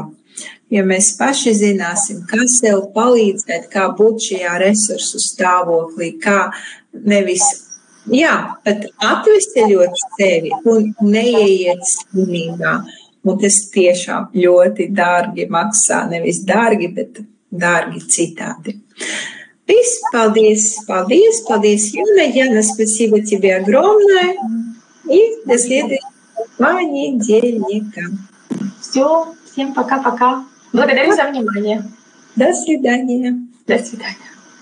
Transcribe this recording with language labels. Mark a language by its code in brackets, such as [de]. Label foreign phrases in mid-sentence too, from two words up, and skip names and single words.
[lv] Ja mēs paši zināsim, kā sev palīdzēt, kā būt šajā resursu stāvoklī, kā nevis Jā, pat atveseļot sevi un neieiet slimībā. Un tas tiešām ļoti dārgi maksā. Nevis dārgi, bet dārги citādi. Viss, paldies, paldies, paldies, [ru] Юля. Яна, спасибо тебе огромное. И до следующего понедельника. Все, всем пока-пока. Благодарю за внимание. До свидания. До свидания.